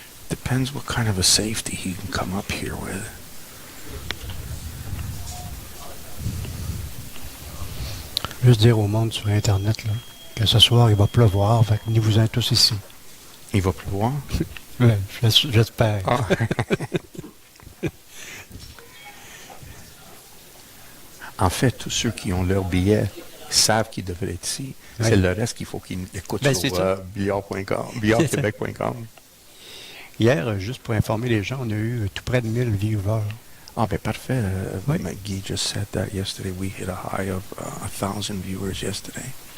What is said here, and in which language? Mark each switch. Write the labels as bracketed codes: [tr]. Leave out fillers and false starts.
[en] Depends what kind of a safety he can come up here with. [fr] Juste dire au monde sur Internet là, que ce soir, il va pleuvoir, fait que venez-vous-en tous ici. Il va pleuvoir? Ouais, j'espère. Ah. En fait, tous ceux qui ont leur billet savent qu'ils devraient être ici. Oui. C'est le reste qu'il faut qu'ils écoutent Ben, sur c'est ça. billard.com, BILLARDQUEBEC.COM. Hier, juste pour informer les gens, on a eu tout près de 1000 viewers. Ah, ben parfait. Oui. [en] Guy just said that yesterday. We hit a high of 1,000 viewers yesterday.